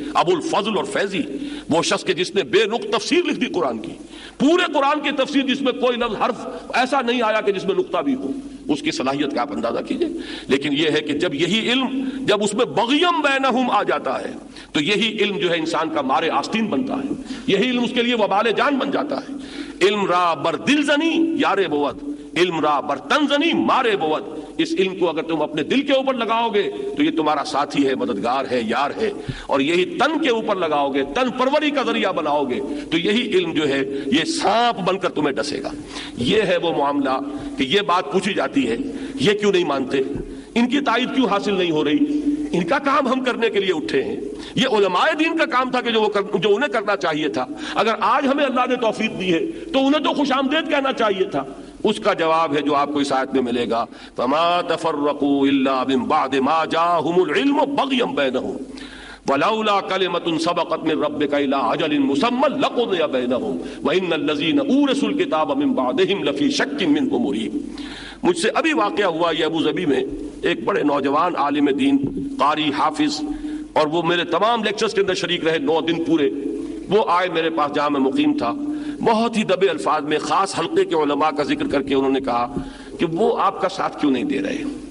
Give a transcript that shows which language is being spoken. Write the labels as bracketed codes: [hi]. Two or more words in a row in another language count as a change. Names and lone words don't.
[ur] ابو الفضل اور فیضی، وہ شخص کے جس نے بے نقط تفسیر لکھ دی قرآن کی، پورے قرآن کی تفسیر جس میں کوئی لفظ حرف ایسا نہیں آیا کہ جس میں نقطہ بھی ہو. اس کی صلاحیت کا آپ اندازہ کیجئے. لیکن یہ ہے کہ جب یہی علم، جب اس میں [ar] بغیم بینہم [ur] آ جاتا ہے تو یہی علم جو ہے انسان کا مارے آستین بنتا ہے، یہی علم اس کے لیے وبال جان بن جاتا ہے. [fa] علم را بر دل زنی یارے بود، علم را بر تن زنی مارے بود. [ur] اس علم کو اگر تم اپنے دل کے اوپر لگاؤ گے تو یہ تمہارا ساتھی ہے، مددگار ہے، یار ہے، اور یہی تن کے اوپر لگاؤ گے، تن پروری کا ذریعہ بناؤ گے تو یہی علم جو ہے یہ سانپ بن کر تمہیں ڈسے گا. یہ ہے وہ معاملہ کہ یہ بات پوچھی جاتی ہے، یہ کیوں نہیں مانتے، ان کی تائید کیوں حاصل نہیں ہو رہی، ان کا کام ہم کرنے کے لیے اٹھے ہیں. یہ علماء دین کا کام تھا کہ جو انہیں کرنا چاہیے تھا. اگر آج ہمیں اللہ نے توفیق دی ہے تو انہیں تو خوش آمدید کہنا چاہیے تھا. اس کا جواب ہے جو آپ کو اس آیت میں ملے گا، [ar] فَمَا تَفَرَّقُوا إِلَّا مِن بَعْدِ مَا جَاءَهُمُ الْعِلْمُ بَغْيًا بَيْنَهُمْ وَلَوْلَا كَلِمَةٌ سَبَقَتْ مِن رَّبِّكَ إِلَىٰ أَجَلٍ مُّسَمًّى لَّقُضِيَ بَيْنَهُمْ وَإِنَّ الَّذِينَ أُورِثُوا الْكِتَابَ مِن بَعْدِهِمْ لَفِي شَكٍّ مِّنْهُ مُرِيبٍ. [ur] مجھ سے ابھی واقعہ ہوا یہ ابو ظبی میں، ایک بڑے نوجوان عالم دین، قاری، حافظ، اور وہ میرے تمام لیکچرز کے اندر شریک رہے 9 دن پورے. وہ آئے میرے پاس جہاں میں مقیم تھا، بہت ہی دبے الفاظ میں خاص حلقے کے علماء کا ذکر کر کے انہوں نے کہا کہ وہ آپ کا ساتھ کیوں نہیں دے رہے.